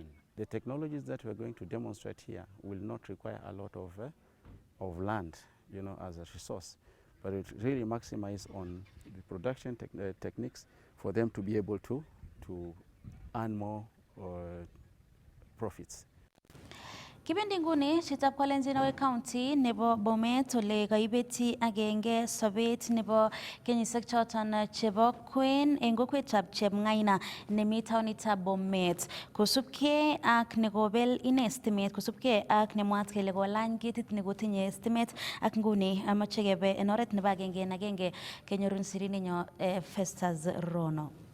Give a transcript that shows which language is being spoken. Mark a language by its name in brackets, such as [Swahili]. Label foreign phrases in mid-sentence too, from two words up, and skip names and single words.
[English] The technologies that we're going to demonstrate here will not require a lot of land, as a resource, but it really maximize on the production techniques for them to be able to earn more profits. [Kalenjin] Kibendi nguni chitab Kalenjin County nebo Bomet ole kaibeti agenge sobet nebo kenyisiek choton chebo kwen eng kokwetab Chepngaina nemi taonitab Bomet kosubkei ak nekobel ine stimet kosubkei ak nemwat kele kolany ketit nekotinye stimet ak nguni amache kebe en oret nebo agenge en agenge kenyorun sirininyo Festus Rono.